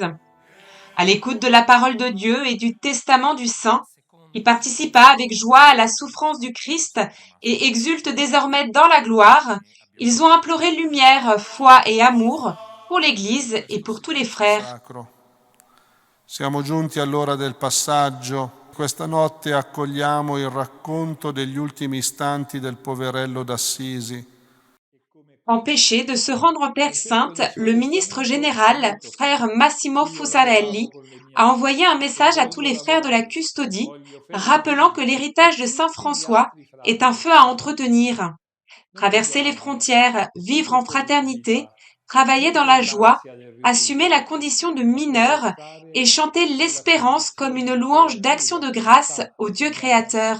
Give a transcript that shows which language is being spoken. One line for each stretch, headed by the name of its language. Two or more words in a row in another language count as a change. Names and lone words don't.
French: À l'écoute de la parole de Dieu et du testament du Saint, qui participa avec joie à la souffrance du Christ et exulte désormais dans la gloire, ils ont imploré lumière, foi et amour pour l'Église et pour tous les frères.
Italian: Siamo giunti all'ora del passaggio. Questa notte accogliamo il racconto degli ultimi istanti del poverello d'Assisi.
French: Empêché de se rendre en Terre Sainte, le ministre général, frère Massimo Fussarelli, a envoyé un message à tous les frères de la custodie, rappelant que l'héritage de Saint François est un feu à entretenir. Traverser les frontières, vivre en fraternité, travailler dans la joie, assumer la condition de mineur et chanter l'espérance comme une louange d'action de grâce au Dieu créateur.